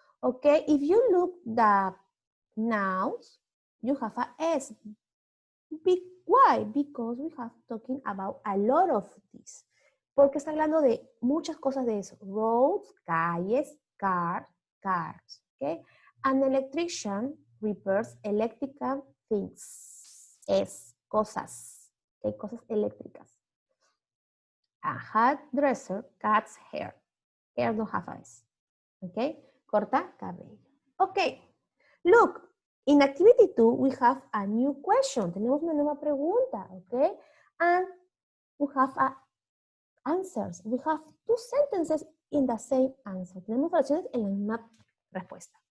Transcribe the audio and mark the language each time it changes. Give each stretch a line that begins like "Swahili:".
English: Okay, if you look the nouns, you have a S. Why? Because we have talking about a lot of this.
Spanish: Porque está hablando de muchas cosas de eso.
English: Roads, calles, cars. Okay? An electrician repairs electrical things.
Spanish: Cosas.
English: Okay?
Spanish: Cosas eléctricas.
English: A hairdresser cuts hair. Hair don't have eyes. Okay?
Spanish: Corta cabello.
English: Okay. Look, in activity 2, we have a new question.
Spanish: Tenemos una nueva pregunta.
English: Okay? And we have answers. We have 2 sentences in the same answer.
Spanish: Tenemos oraciones en la misma respuesta.